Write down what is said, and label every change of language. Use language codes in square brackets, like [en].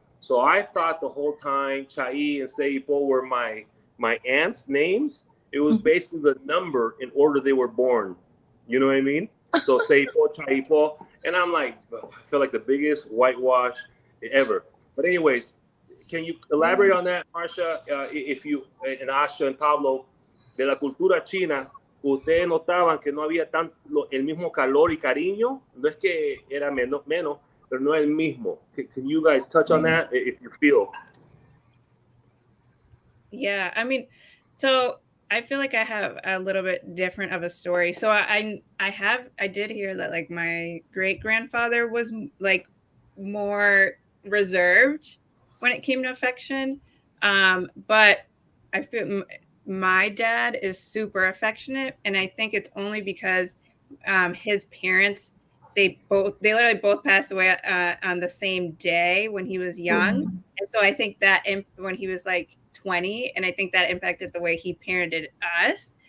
[en] So I thought the whole time Chai and Seipo were my aunts' names. It was basically the number in order they were born. You know what I mean? So Seipo, Chaipo, and I'm like, I feel like the biggest whitewash ever. But anyways, can you elaborate on that, Marsha? If you and Asha and Pablo, [es] de la cultura china, ustedes notaban que no había el mismo calor y cariño. No es que era menos, pero no es el mismo. [en] Can you guys touch on that if you feel? Yeah, I mean, so I feel like I have a little bit different of a story. So I did hear that like my great grandfather was like more reserved when it came to affection, but I feel my dad is super affectionate, and I think it's only because his parents they literally both passed away on the same day when he was young, and so I think that when he was like 20, and I think that impacted the way he parented us.